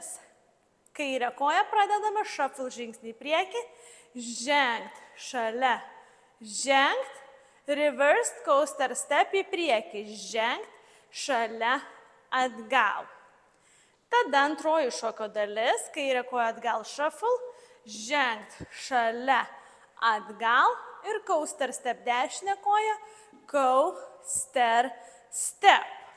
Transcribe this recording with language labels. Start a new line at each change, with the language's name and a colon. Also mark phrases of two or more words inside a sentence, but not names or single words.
Lithuanian: Kairę koją pradedame shuffle žingsnį į priekį, žengt šalia, žengt,
English: reversed coaster step
Lithuanian: į priekį, žengt šalia, atgal. Tada antroji šokio dalis, kairę koją atgal shuffle, žengt šalia, atgal ir
English: coaster step
Lithuanian: dešinę koją,
English: coaster step.